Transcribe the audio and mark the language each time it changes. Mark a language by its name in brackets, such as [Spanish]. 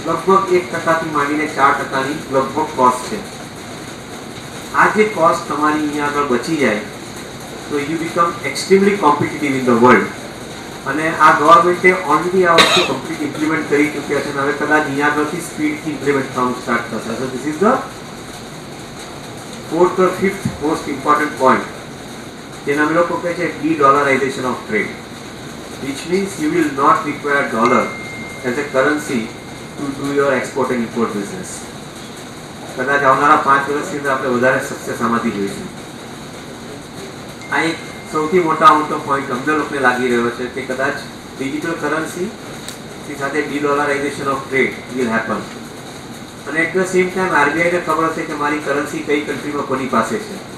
[Gujarati] લગભગ 1% માંડીને 4%ની લગભગ કોસ્ટ છે. આ જે કોસ્ટ તમારી અહીંયા આગળ બચી જાય તો [English] You become extremely competitive in the world. [Gujarati] અને આ ગવર્મેન્ટે ઓલરેડી આ વસ્તુ કમ્પ્લીટ ઇમ્પ્લિમેન્ટ કરી ચૂક્યા છે અને હવે કદાચ અહીંયા આગળથી સ્પીડથી ઇમ્પ્લિમેન્ટ થવાનું સ્ટાર્ટ થશે. [English] so this is the 4th or 5th most important point, [Gujarati] જેને અમે લોકો કહે છે [English] Dedollarisation of trade, which means you will not require dollar as a currency to do your export and import business. [Gujarati] કદાચ આવનારા 5 વર્ષની અંદર આપણે વધારે સક્સેસ આમાંથી જોઈશું. આ એક સૌથી મોટો પોઈન્ટ અમને લોકોને લાગી રહ્યો છે કે કદાચ ડિજિટલ કરન્સી સાથે D-dollarisation of trade [English] Will happen. [Gujarati] અને [English] at the same time [Gujarati] આરબીઆઈને ખબર હશે કે મારી કરન્સી કઈ કન્ટ્રીમાં કોની પાસે છે.